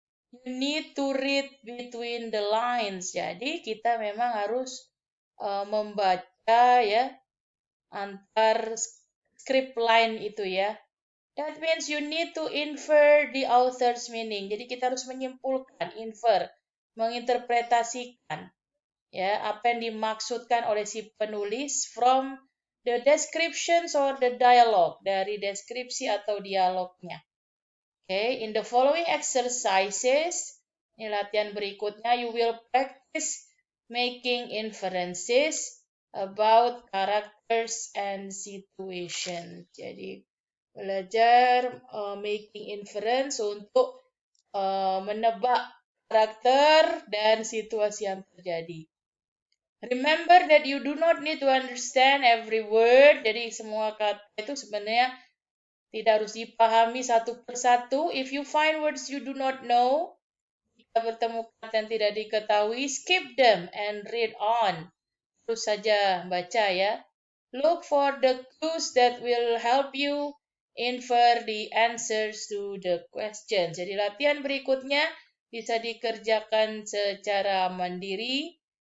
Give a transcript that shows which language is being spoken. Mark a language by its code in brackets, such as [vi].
[en] You need to read between the lines. [id] Jadi kita memang harus membaca ya antar script line itu ya. [en] That means you need to infer the author's meaning. [id] Jadi kita harus menyimpulkan, infer, menginterpretasikan ya apa yang dimaksudkan oleh si penulis [en] from the descriptions or the dialogue, [id] dari deskripsi atau dialognya. [en] Okay, in the following exercises, [id] ini latihan berikutnya, [en] you will practice making inferences about characters and situation. [id] Jadi belajar [en] making inference [id] untuk menebak karakter dan situasi yang terjadi. [en] Remember that you do not need to understand every word. [id] Jadi semua kata itu sebenarnya tidak harus dipahami satu persatu. [en] If you find words you do not know, [id] jika bertemu kata yang tidak diketahui, [en] skip them and read on. [id] Terus saja baca ya. [en] Look for the clues that will help you infer the answers to the questions. [id] Jadi latihan berikutnya bisa dikerjakan secara mandiri.